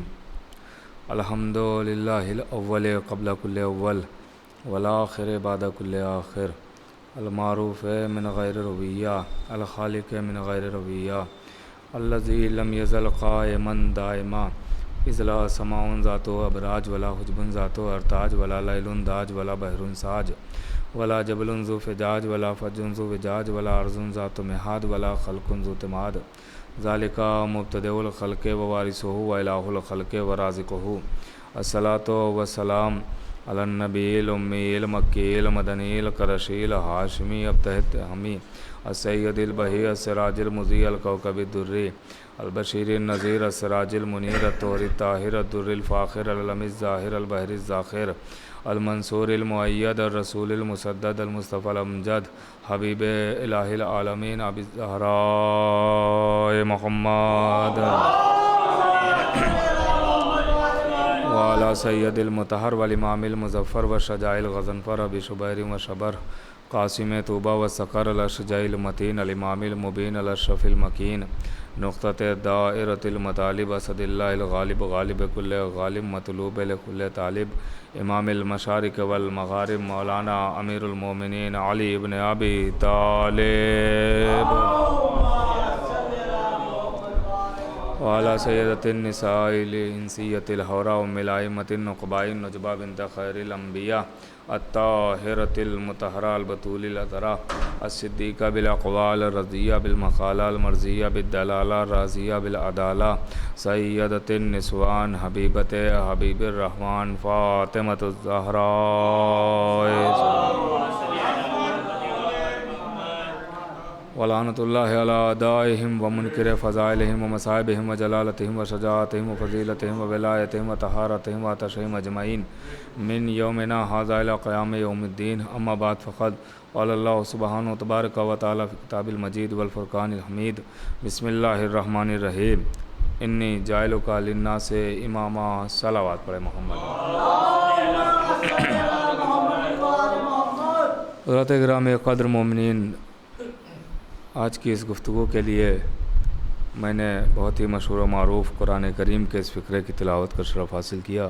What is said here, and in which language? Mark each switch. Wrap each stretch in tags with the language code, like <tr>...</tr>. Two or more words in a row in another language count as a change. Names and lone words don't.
<ar>الحمد للہ الاول قبل کل اول والآخر بعد کل آخر، المعروف من غیر رویہ الخالق من غیر رویہ، الذی لم یزل قائما دائما، اذ لا سماء ذات ابراج ولا حجب ذات ارتاج ولا لیل داج ولا بحر ساج ولا جبل ذو فجاج ولا فج ذو وجاج ولا ارض ذات مہاد ولا خلق ذو تماد، ذالک مبتدئ الخلق ووارثہ والہ الخلق ورازقہ، الصلاۃ والسلام علی النبی الامی المکی المدنی القرشی الہاشمی التہمی السید البہی السراج المضیء الکوکب الدری البشیر النذیر السراج المنیر الطہر الطاہر الدر الفاخر العلم الظاہر البحر الزاخر المنصور المؤید الرسول المسدد المصطفى الامجد حبیب الہ العالمین ابی الزہراء محمد وعلی سید المطہر والامام المظفر والشجاع الغضنفر ابی شبیر وشبر قاسم طوبہ والسقر الاشجع المتین الامام المبین الاشرف المکین نقطۃ دائرۃ المطالب اسد اللہ الغالب غالب کل غالب مطلوب لکل طالب، امام المشارق والمغارب مولانا امیر المومنین علی ابن ابی طالب وعلی سیدۃ النساء الانسیۃ الحوراء ام الائمۃ النقباء النجباء بنت خیر الانبیاء الطاہرۃ المطہرہ البتول العذراء الصدیقہ بالاقوال الرضیہ بالمقالہ المرضیہ بالدلالہ الراضیہ بالعدالہ، سیدۃ النسوان حبیبۃ حبیب الرحمن فاطمۃ الزہراء ولعنۃ اللہ علی اعدائہم ومنکر فضائلہم ومصائبہم وجلالتہم وشجاعتہم وفضیلتہم وولایتہم وطہارتہم وعطشہم اجمعین من یومنا ھذا الی قیام یوم الدین، اما بعد فقد قال اللہ سبحانہ تبارک و تعالی فی کتاب المجید والفرقان الحمید، بسم اللہ الرحمن الرحیم، انی جاعلک للناس اماما،</ar> <ur>صلوات پڑھے</ur> <ar>محمد۔</ar> <ur>حضرات گرامی قدر مومنین، آج کی اس گفتگو کے لیے میں نے بہت ہی مشہور و معروف قرآن کریم کے اس فقرے کی تلاوت کا شرف حاصل کیا۔</ur>